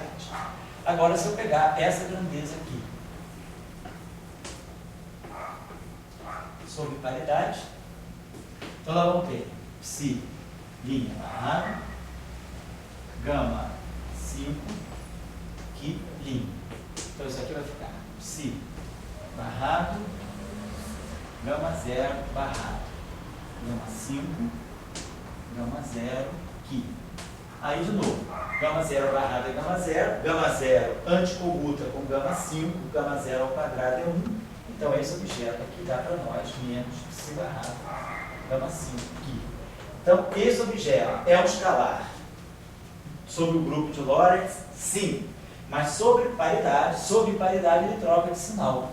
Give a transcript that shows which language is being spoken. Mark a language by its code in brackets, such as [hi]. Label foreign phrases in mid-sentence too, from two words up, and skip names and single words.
[pt] Agora, se eu pegar essa grandeza aqui, sob paridade, então nós vamos ter psi' barrado, gama 5, π'. Então isso aqui vai ficar psi barrado, gama 0 barrado, gama 5, gama 0, π. Aí de novo, gama 0 barrado é gama 0 anticomuta com gama 5, gama 0 ao quadrado é 1. Então esse objeto aqui dá para nós menos psi barrado, gama 5, π. Então esse objeto é um escalar sobre o grupo de Lorentz? Sim. Mas sob paridade ele troca de sinal.